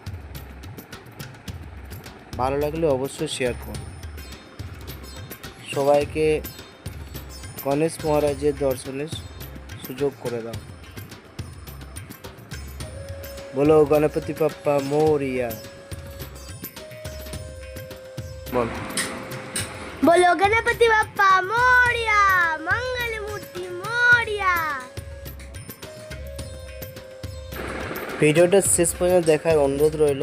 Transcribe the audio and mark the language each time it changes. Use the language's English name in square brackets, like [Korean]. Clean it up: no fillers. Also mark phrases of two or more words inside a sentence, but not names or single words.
[Bangla] ভালো লাগলে অবশ্যই শেয়ার করো। সবাইকে গণেশ মহারাজের দর্শনের সুযোগ করে দাও। বলো গণপতি বাপ্পা মোরিয়া। বল। [Hindi] बोलो गणपति बप्पा मोरिया, मंगल मूर्ति मोरिया। [Bangla] ভিডিওটা শেষ পর্যন্ত দেখার অনুরোধ রইল।